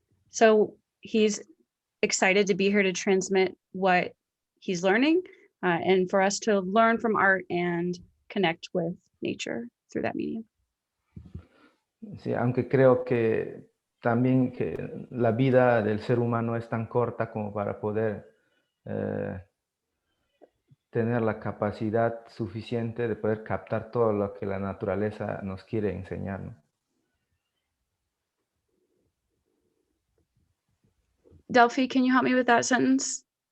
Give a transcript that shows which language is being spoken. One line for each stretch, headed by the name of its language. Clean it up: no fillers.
English: So he's excited to be here to transmit what he's learning and for us to learn from art and connect with nature through that medium.
Spanish: Sí, aunque creo que también que la vida del ser humano es tan corta como para poder tener la capacidad suficiente de poder captar todo lo que la naturaleza nos quiere enseñar, ¿no?
English: Delphi, can you help me with that sentence?